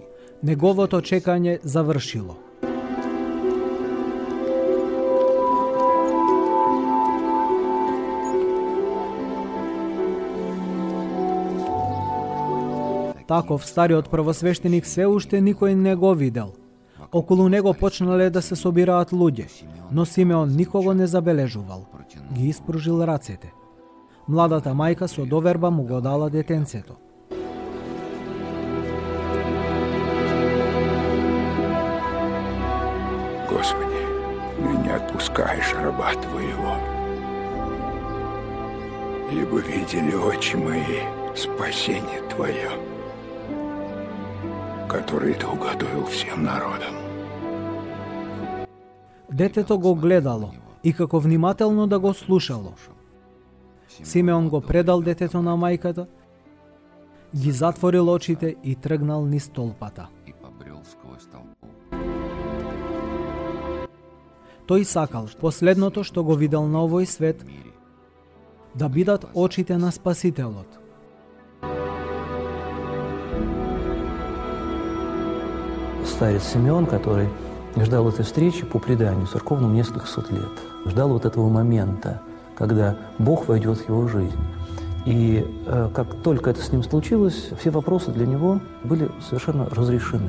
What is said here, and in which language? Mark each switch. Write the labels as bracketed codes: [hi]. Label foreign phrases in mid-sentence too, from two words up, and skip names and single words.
[mk] Неговото чекање завршило. Таков стариот првосвештеник се уште никој не го видел. Околу него почнале да се собираат луѓе, но Симеон никого не забележувал. Ги испружил рацете. Младата мајка со доверба му го дала детенцето. [ru] Господи, ныне отпускаешь раба Твоего, ибо видели очи мои спасение Твое, который Ты уготовил всем народам. [mk] Детето го гледало и како внимателно да го слушало. Симеон го предал детето на мајката, ги затворил очите и тргнал низ столпата. Тој сакал последното што го видел на овој свет да бидат очите на Спасителот. [ru] Старец Симеон, который ждал этой встречи по преданию церковному несколько сот лет, ждал вот этого момента, когда Бог войдет в его жизнь. И как только это с ним случилось, все вопросы для него были совершенно разрешены.